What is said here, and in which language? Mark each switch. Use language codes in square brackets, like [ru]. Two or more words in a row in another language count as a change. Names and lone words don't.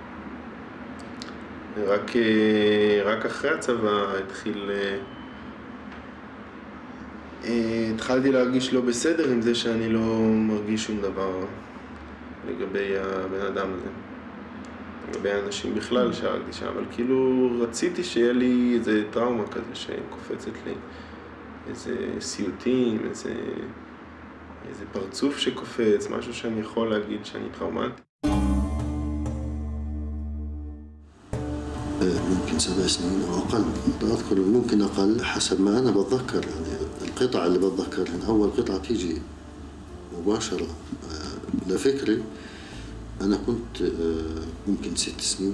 [he] רק אחרי הצבא התחלתי להרגיש לא בסדר עם זה שאני לא מרגיש שום דבר לגבי הבן אדם הזה. לגבי האנשים בכלל שהרגתי שם, אבל כאילו רציתי שיהיה לי איזה טראומה כזה שקופצת לי, איזה סיוטים, איזה פרצוף שקופץ, משהו שאני יכול להגיד שאני טראומטי. [ar] ممكن 7 سنين أو أقل، أذكر ممكن أقل حسب ما أنا بتذكر. يعني القطعة اللي بتذكرها أول قطعة تيجي مباشرة لفكري. أنا كنت ممكن 6 سنين.